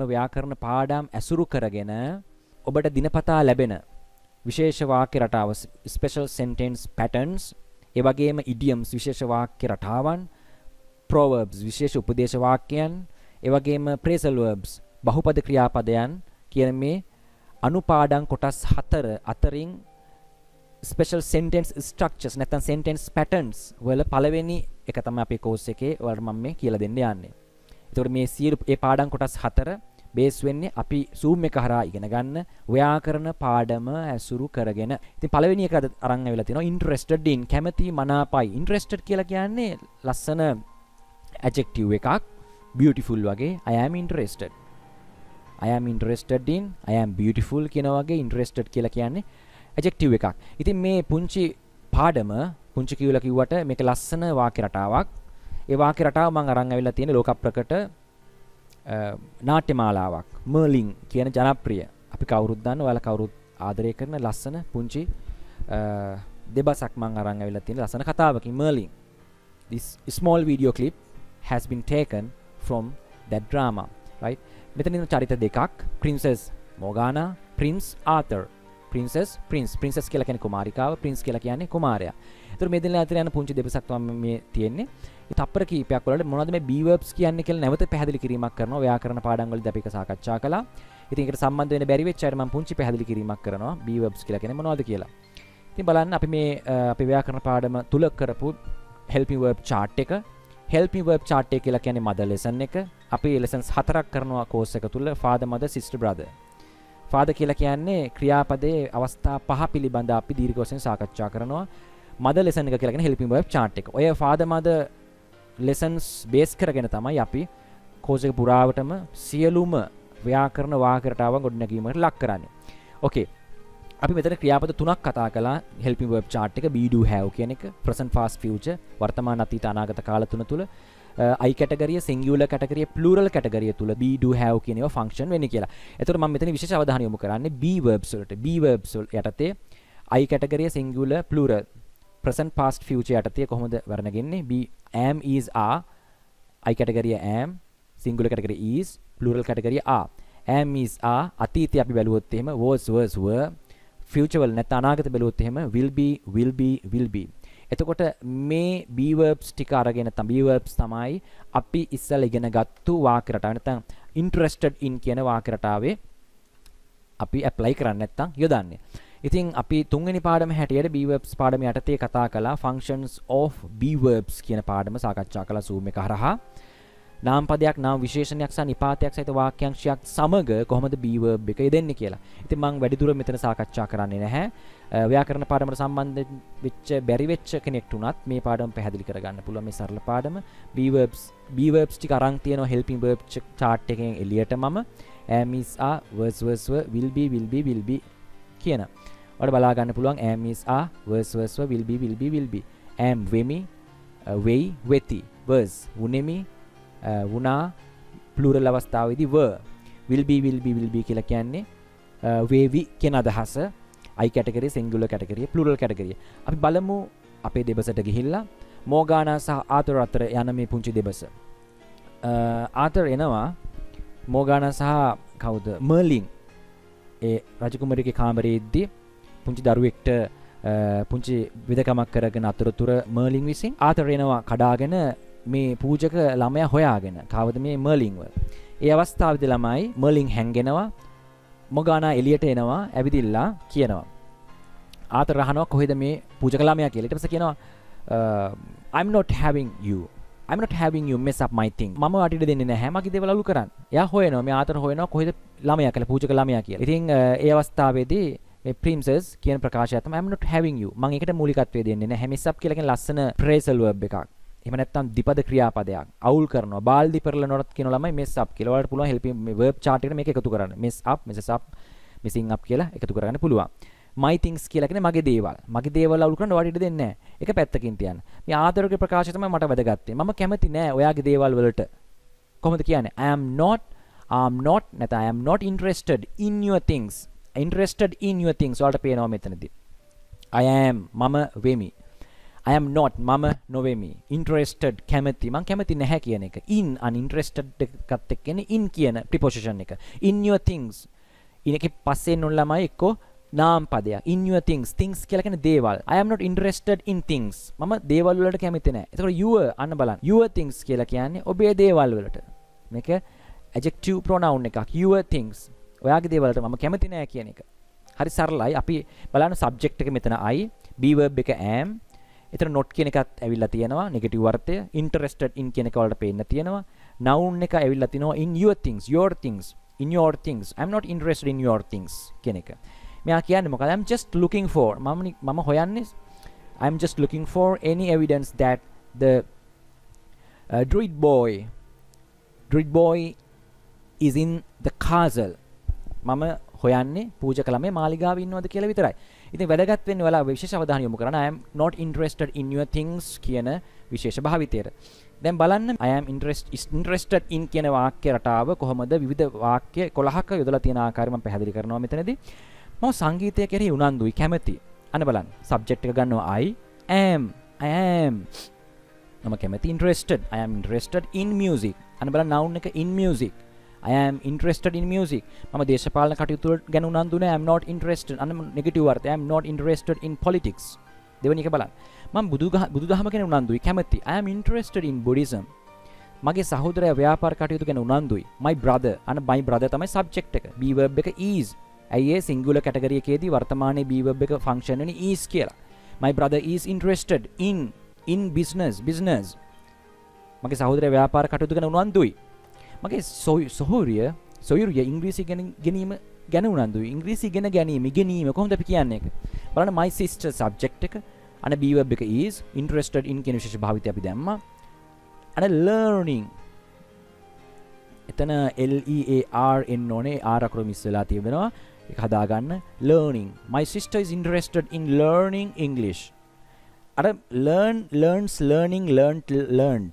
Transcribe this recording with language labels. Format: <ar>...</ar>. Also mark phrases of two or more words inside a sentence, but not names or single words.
<si>ව්‍යාකරණ පාඩම් ඇසුරු කරගෙන ඔබට දිනපතා ලැබෙන විශේෂ වාක්‍ය රටාව</si> <en>special sentence patterns</en> <si>ඒ වගේම idioms විශේෂ වාක්‍ය රටාවන් proverbs විශේෂ උපදේශ වාක්‍යයන් ඒ වගේම</si> <en>phrasal verbs</en> <si>බහුපද ක්‍රියාපදයන් කියන මේ අනුපාඩම් කොටස් 4 අතරින්</si> <en>special sentence structures</en> <si>නැත්නම්</si> <en>sentence patterns</en> <si>වල පළවෙනි එක තමයි අපේ course එකේ වල මම මේ කියලා දෙන්න යන්නේ. ඒතකොට මේ සියලු ඒ පාඩම් කොටස් 4 බේස් වෙන්නේ අපි Zoom එක හරහා ඉගෙන ගන්න ව්‍යාකරණ පාඩම ඇසුරු කරගෙන. ඉතින් පළවෙනි එක අරන් ආවිලා තිනවා</si> <en>interested in</en> <si>කැමැති මනාපයි.</si> <en>interested</en> <si>කියලා කියන්නේ ලස්සන</si> <en>adjective එකක් beautiful වගේ I am interested. I am interested in I am beautiful</en> <si>කියන වගේ</si> <en>interested</en> <si>කියලා කියන්නේ</si> <en>adjective එකක්.</en> <si>ඉතින් මේ පුංචි පාඩම පුංචි කියලා කිව්වට මේක ලස්සන වාක්‍ය රටාවක්. ඒ වාක්‍ය රටාව මම අරන් ආවිලා තියෙන ලෝක ප්‍රකට නාට්‍යමාලාවක්. මර්ලින් කියන ජනප්‍රිය අපි කවුරුත් දන්න ඔයාලා කවුරුත් ආදරය කරන ලස්සන පුංචි දෙබසක් මම අරන් ආවිලා තියෙන ලස්සන කතාවකින් මර්ලින්.</si> <en>This small video clip has been taken from that drama, right?</en> <si>මෙතන ඉන්න චරිත දෙකක් Princess Morgana, Prince Arthur. Princess කියලා කියන්නේ කුමාරිකාව, Prince කියලා කියන්නේ කුමාරයා. ඒතර මේ දෙන්නා අතර යන පුංචි දෙබසක් තමයි මේ තියෙන්නේ. ඒ තප්පර කීපයක් වලට මොනවද මේ</si> <en>B verbs</en> <si>කියන්නේ කියලා නැවත පැහැදිලි කිරීමක් කරනවා ව්‍යාකරණ පාඩම් වලදී අපි ඒක සාකච්ඡා කළා. ඉතින් ඒකට සම්බන්ධ වෙන්න බැරි වෙච්ච අය මම පුංචි පැහැදිලි කිරීමක් කරනවා</si> <en>B verbs</en> <si>කියලා කියන්නේ මොනවද කියලා. ඉතින් බලන්න අපි මේ අපේ ව්‍යාකරණ පාඩම තුල කරපු</si> <en>helping verb chart</en> <si>එක</si> <en>helping verb chart</en> <si>එක කියලා කියන්නේ</si> <en>mother lesson</en> <si>එක. අපි lessons 4ක් කරනවා course එක තුල</si> <en>father mother sister brother.</en> <si>father කියලා කියන්නේ ක්‍රියාපදයේ අවස්ථා 5 පිළිබඳ අපි දීර්ඝ වශයෙන් සාකච්ඡා කරනවා.</si> <en>mother lesson</en> <si>එක කියලා කියන්නේ</si> <en>helping verb chart</en> <si>එක. ඔය</si> <en>father mother lessons base</en> <si>කරගෙන තමයි අපි course එක පුරාවටම සියලුම ව්‍යාකරණ වාක්‍ය රටාවන් ගොඩනැගීමකට ලක් කරන්නේ. okay. අපි මෙතන ක්‍රියාපද තුනක් කතා කළා</si> <en>helping verb chart</en> <si>එක</si> <en>be do have</en> <si>කියන එක</si> <en>present past future</en> <si>වර්තමාන අතීත අනාගත කාල තුන තුල</si> <en>I category singular category plural category</en> <si>තුල</si> <en>be do have</en> <si>කියන ඒවා function වෙන්නේ කියලා. එතකොට මම මෙතන විශේෂ අවධානය යොමු කරන්නේ</si> <en>be verbs</en> <si>වලට.</si> <en>be verbs</en> <si>යටතේ</si> <en>I category singular plural present past future</en> <si>යටතේ කොහොමද වර්ණගෙන්නේ?</si> <en>be am is are I category am singular category is plural category are. am is are</en> <si>අතීතය අපි බැලුවොත් එහෙම</si> <en>was were</en> <si>future වල නැත්නම් අනාගත බැලුවොත් එහෙම</si> <en>will be</en> <si>එතකොට මේ</si> <en>B verbs</en> <si>ටික අරගෙන නැත්නම්</si> <en>B verbs</en> <si>තමයි අපි ඉස්සෙල්ලා ඉගෙන ගත්තු වාක්‍ය රටාව නැත්නම්</si> <en>interested in</en> <si>කියන වාක්‍ය රටාවේ අපි apply කරන්නේ නැත්නම් යොදන්නේ. ඉතින් අපි තුන්වෙනි පාඩම හැටියට</si> <en>B verbs</en> <si>පාඩම යටතේ කතා කළා</si> <en>functions of B verbs</en> <si>කියන පාඩම සාකච්ඡා කළා Zoom එක හරහා. නාම පදයක් නාම විශේෂණයක් සහ නිපාතයක් සහිත වාක්‍යාංශයක් සමග කොහොමද B verb එක යෙදෙන්නේ කියලා. ඉතින් මම වැඩිදුර මෙතන සාකච්ඡා කරන්නේ නැහැ. ව්‍යාකරණ පාඩමට සම්බන්ධ වෙච්ච බැරි වෙච්ච කෙනෙක්ට උනත් මේ පාඩම පැහැදිලි කරගන්න පුළුවන් මේ සරල පාඩම.</si> <en>B verbs</en> <si>ටික අරන් තියෙනවා</si> <en>helping verb chart</en> <si>එකෙන් එළියට මම</si> <en>am is are was were will be කියන.</en> <si>ඔයාලට බලා ගන්න පුළුවන්</si> <en>am is are was were will be am</en> <si>වෙමි වෙයි වෙති was වුනේමි වුණා plural අවස්ථාවේදී</si> <en>were will be</en> <si>කියලා කියන්නේ වේවි කියන අදහස</si> <en>I category singular category plural category.</en> <si>අපි බලමු අපේ දෙබසට ගිහිල්ලා Morgana සහ Arthur අතර යන මේ පුංචි දෙබස. Arthur එනවා Morgana සහ කවුද Merlin ඒ රජකුමාරියගේ කාමරයේදී පුංචි දරුවෙක්ට පුංචි විදකමක් කරගෙන අතරතුර Merlin විසින් Arthur එනවා කඩාගෙන මේ පූජක ළමයා හොයාගෙන කවද මේ මර්ලින්ව. ඒ අවස්ථාවේදී ළමයි මර්ලින් හැංගෙනවා. මොගානා එළියට එනවා ඇවිදිලා කියනවා. ආතර රහනවා කොහෙද මේ පූජක ළමයා කියලා. ඊට පස්සේ කියනවා</si> <en>I'm not having you mess up my thing.</en> <si>මම වටිට දෙන්නේ නැහැ මගේ දේවල් අලු කරන්න. එයා හොයනවා මේ ආතර හොයනවා කොහෙද ළමයා කියලා පූජක ළමයා කියලා. ඉතින් ඒ අවස්ථාවේදී මේ princess කියන ප්‍රකාශය තමයි</si> <en>I'm not having you.</en> <si>මම ඒකට මූලිකත්වය දෙන්නේ නැහැ.</si> <en>mess up</en> <si>කියලා කියන ලස්සන</si> <en>phrasal verb</en> <si>එකක්. එහෙම නැත්නම් ද්විපද ක්‍රියාපදයක් අවුල් කරනවා. බාල්දි පෙරලනවටත් කියන ළමයි</si> <en>mess up</en> <si>කියලා. ඔයාලට පුළුවන් help මේ</si> <en>verb chart</en> <si>එකට මේක එකතු කරන්න.</si> <en>mess up, messes up, messing up</en> <si>කියලා එකතු කරගන්න පුළුවන්.</si> <en>my things</en> <si>කියලා කියන්නේ මගේ දේවල්. මගේ දේවල් අවුල් කරන්න ඔයාලට ඉඩ දෙන්නේ නැහැ. ඒක පැත්තකින් තියන්න. මේ ආදරගේ ප්‍රකාශය තමයි මට වැදගත්. මම කැමති නෑ ඔයාගේ දේවල් වලට. කොහොමද කියන්නේ?</si> <en>I am not interested in your things. Interested in your things.</en> <si>ඔයාලට පේනවා මෙතනදී.</si> <en>I am</en> <si>මම වෙමි.</si> <en>I am not</en> <si>මම නොවෙමි.</si> <en>Interested කැමති.</en> <si>මං කැමති නැහැ කියන එක.</si> <en>In uninterested</en> <si>එකත් එක්කනේ in කියන preposition එක.</si> <en>In your things.</en> <si>ඉනකේ පස්සේ එන්න ළමයි එක්කෝ නාම පදයක්.</si> <en>In your things. Things</en> <si>කියලා කියන්නේ දේවල්.</si> <en>I am not interested in things.</en> <si>මම දේවල් වලට කැමති නැහැ. එතකොට your අන්න බලන්න.</si> <en>Your things</en> <si>කියලා කියන්නේ ඔබේ දේවල් වලට. මේක</si> <en>adjective pronoun</en> <si>එකක්.</si> <en>Your things.</en> <si>ඔයාගේ දේවල් වලට මම කැමති නැහැ කියන එක. හරි සරලයි. අපි බලන්න subject එක මෙතන I,</si> <en>be verb</en> <si>එක am. එතන not කියන එකත් ඇවිල්ලා තියෙනවා negative අර්ථය.</si> <en>Interested in</en> <si>කියන එක වලට පේන්න තියෙනවා.</si> <en>noun</en> <si>එක ඇවිල්ලා තිනවා</si> <en>in your things, your things, in your things. I'm not interested in your things</en> <si>කියන එක. මෙයා කියන්නේ මොකද?</si> <en>I'm just looking for.</en> <si>මම හොයන්නේ</si> <en>I'm just looking for any evidence that the druid boy is in the castle.</en> <si>මම හොයන්නේ පූජක ළමයා මාලිගාවේ ඉන්නවද කියලා විතරයි. ඉතින් වැදගත් වෙන්නේ ඔයාලා විශේෂ අවධානය යොමු කරන්න.</si> <en>I am not interested in your things</en> <si>කියන විශේෂ භාවිතයට. දැන් බලන්න</si> <en>I am interested in</en> <si>කියන වාක්‍ය රටාව කොහොමද විවිධ වාක්‍ය 11ක යොදලා තියෙන ආකාරය මම පැහැදිලි කරනවා මෙතනදී. මම සංගීතය කෙරෙහි උනන්දුයි කැමැති. අන්න බලන්න.</si> <en>subject</en> <si>එක ගන්නවා</si> <en>I am.</en> <si>මම කැමැති interested.</si> <en>I am interested in music.</en> <si>අන්න බලන්න</si> <en>noun එක in music. I am interested in music.</en> <si>මම දේශපාලන කටයුතු ගැන උනන්දු නැහැ.</si> <en>I am not interested.</en> <si>අන්න negative අර්ථය.</si> <en>I am not interested in politics.</en> <si>දෙවෙනි එක බලන්න. මම බුදුදහම ගැන උනන්දුයි කැමැති.</si> <en>I am interested in Buddhism.</en> <si>මගේ සහෝදරයා ව්‍යාපාර කටයුතු ගැන උනන්දුයි.</si> <en>My brother. අන්න my brother තමයි subject එක. be verb එක is.</en> <si>ඇයි ඒ</si> <en>singular category</en> <si>එකේදී වර්තමානයේ</si> <en>be verb</en> <si>එක function වෙන්නේ is කියලා.</si> <en>My brother is interested in business.</en> <si>මගේ සහෝදරයා ව්‍යාපාර කටයුතු ගැන උනන්දුයි. මගේ සොයුරිය ඉංග්‍රීසි ගැනීම ගැන උනන්දුයි. ඉංග්‍රීසි ඉගෙනීම කොහොමද අපි කියන්නේ ඒක? බලන්න</si> <en>my sister</en> <si>subject එක අන</si> <en>be verb</en> <si>එක</si> <en>is interested in</en> <si>කියන විශේෂ භාවිතය අපි දැම්මා. අන learning එතන L E A R N ඕනේ R අකුර මිස් වෙලා තියෙනවා. ඒක හදාගන්න learning.</si> <en>My sister is interested in learning English. අර learns learning learned.</en>